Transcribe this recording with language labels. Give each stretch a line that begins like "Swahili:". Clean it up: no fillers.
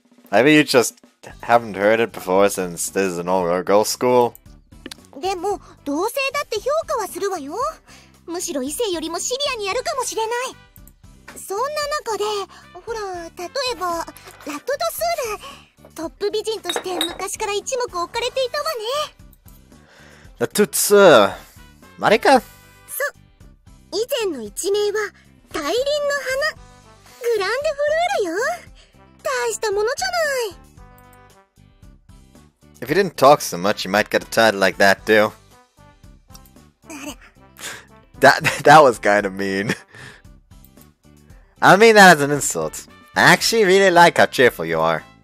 English: Maybe you just haven't heard it before since this is an all-girls school.
Japanese: でも同性だって評価はするわよ。むしろ異性よりもシビアにやるかもしれない。そんな中でほら、例えばラットドスール、トップ美人として昔から一目置かれていたわね。 La Tutsu. Marika? 以前の一名は大輪の花、グランデフルールよ。大したものじゃない。
English: If you didn't talk so much, you might get a title like that too. That was kind of mean. I don't mean that as an insult. I actually really like how cheerful you are.